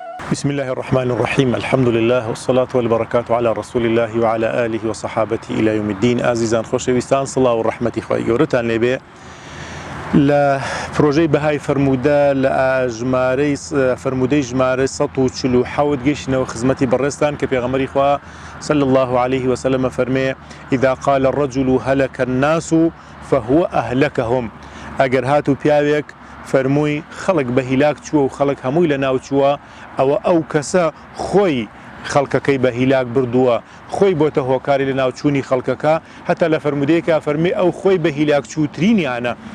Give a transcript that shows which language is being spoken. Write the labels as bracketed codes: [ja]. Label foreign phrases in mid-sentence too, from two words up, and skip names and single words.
[ar] بسم الله الرحمن الرحيم. الحمد لله والصلاة والبركات على رسول الله وعلى آله وصحابته إلى يوم الدين. [ckb] عزيزان خوشويستان، صلاة والرحمة خوای گەورەتان لێبێ لە پرۆژەی بەهای فرموودە لە فرموودەی ژمارە 147 گەیشتنەوە خزمەتی بەڕێستان کە پێغەمبەری خوا [ar] صلى الله عليه وسلم [ckb] فەرمێ [ar] إذا قال الرجل هلك الناس فهو أهلكهم. [ckb] ئەگەر هاتو پیاوێک فەرمووی خەڵک بە هیلاک چووە و خەڵک هەمووی لە ناو چووە، ئەو کەسە خۆی خەڵکەکەی بە هیلاک بردووە، خۆی بۆتە هۆکاری لە ناوچوونی خەڵکەکە. هەتا لە فەرمودەیەکە فەرمێ ئەو خۆی بە هیلاک چووترینیانە.